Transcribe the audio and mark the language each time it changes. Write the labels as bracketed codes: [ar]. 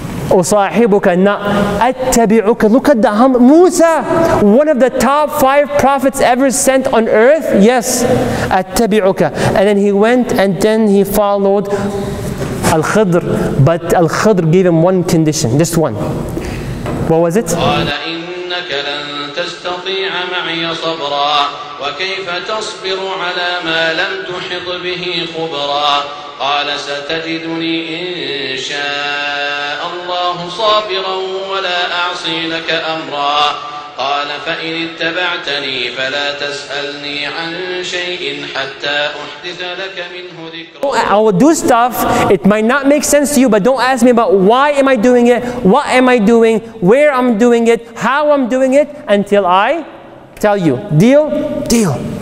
[en] Usahibuka, not attabi'uka. Look at the Musa, one of the top 5 prophets ever sent on earth. Yes, attabi'uka. And then he went and then he followed Alkhedr. But Alkhedr gave him one condition, just one. What was it? [ar] إنك لن تستطيع معي صبرا وكيف تصبر على ما لم تحط به خبرا قال ستجدني إن شاء الله صابرا ولا أعصي لك أمرا قال فإن اتبعتني فلا تسألني عن شيء حتى أحدث لك منه ذكرا. [en] I will do stuff, it might not make sense to you, but don't ask me about why am I doing it, what am I doing, where I'm doing it, how I'm doing it, until I tell you. Deal? Deal.